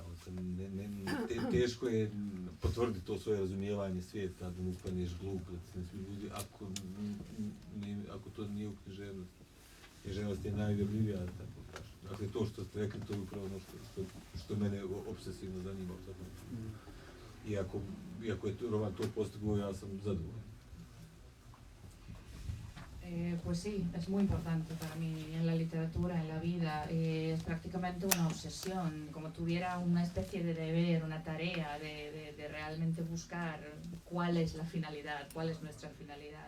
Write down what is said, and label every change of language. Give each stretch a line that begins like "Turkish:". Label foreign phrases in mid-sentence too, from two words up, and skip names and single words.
Bosnian: Teško je potvrditi to svoje razumijevanje svijeta, da ne ispadneš glup, da se ne svi ljudi, ako to nije u književnosti. Književnost je najvjerljivija, tako kažem. Dakle, to što ste rekli, to je upravo ono što mene obsesivno zanima. Iako je roman to postigao, ja sam zadovoljan.
Spanish: Pues sí, es muy importante para mí en la literatura, en la vida. Es prácticamente una obsesión, como tuviera una especie de deber, una tarea de realmente buscar cuál es la finalidad, cuál es nuestra finalidad.